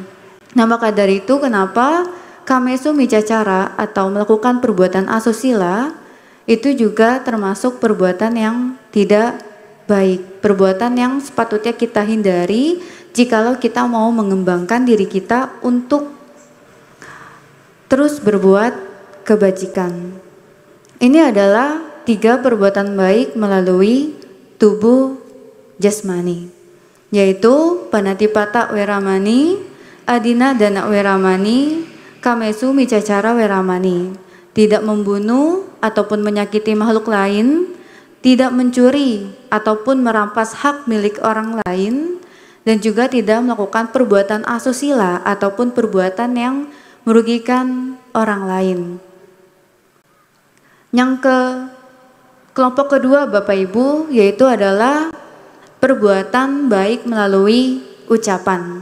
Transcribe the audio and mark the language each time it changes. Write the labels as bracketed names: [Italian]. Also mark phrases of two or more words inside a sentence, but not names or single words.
[Indonesian] Nah, maka dari itu kenapa [Pali] kamesu micacara [Indonesian] atau melakukan perbuatan asusila itu juga termasuk perbuatan yang tidak baik, perbuatan yang sepatutnya kita hindari jikalau kita mau mengembangkan diri kita untuk terus berbuat kebajikan. Ini adalah 3 perbuatan baik melalui tubuh jasmani, yaitu [Pali] panatipata weramani, adina dana weramani, kamesu micacara weramani. [Indonesian] Tidak membunuh ataupun menyakiti makhluk lain, tidak mencuri ataupun merampas hak milik orang lain, dan juga tidak melakukan perbuatan asusila ataupun perbuatan yang merugikan orang lain. Yang kelompok kedua Bapak Ibu yaitu adalah perbuatan baik melalui ucapan.